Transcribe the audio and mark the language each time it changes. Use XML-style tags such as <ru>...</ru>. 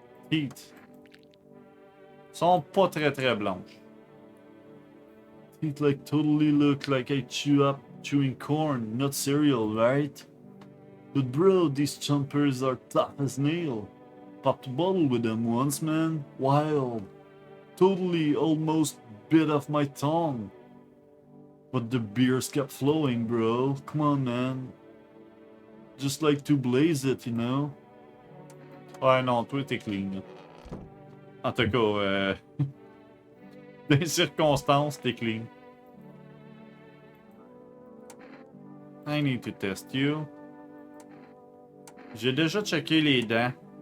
<fr>Teeth. Sont pas très très blanches.</fr> <en>It like totally look like I chewing corn, not cereal, right? But bro, these chompers are tough as nail. Popped a bottle with them once, man. Wild. Totally almost bit off my tongue. But the beers kept flowing, bro. Come on, man. Just like to blaze it, you know?</en> <fr>Ouais, non, toi, t'es clean. En tout cas, dans les circonstances, t'es clean.</fr> <en>I need to test you.</en> <fr>J'ai déjà checké les dents.</fr>